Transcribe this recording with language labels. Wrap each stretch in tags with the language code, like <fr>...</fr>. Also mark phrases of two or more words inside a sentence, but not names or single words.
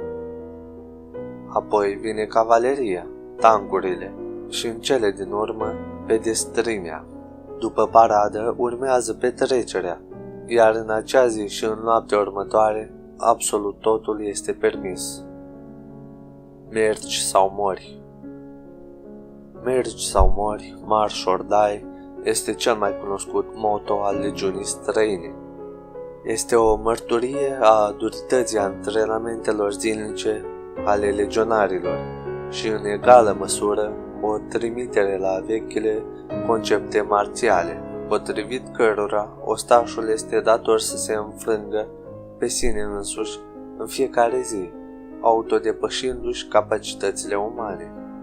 <ro>Apoi vine cavaleria, tancurile și în cele din urmă pedestrimea. După paradă urmează petrecerea, iar în acea zi și în noaptea următoare, absolut totul este permis. Mergi sau mori. Mergi sau mori,</ro> <en>march or die,</en> <ro>este cel mai cunoscut motto al legiunii străine. Este o mărturie a durității antrenamentelor zilnice ale legionarilor și în egală măsură o trimitere la vechile concepte marțiale, potrivit cărora ostașul este dator să se înfrângă pe sine însuși în fiecare zi, autodepășindu-și capacitățile umane.</ro>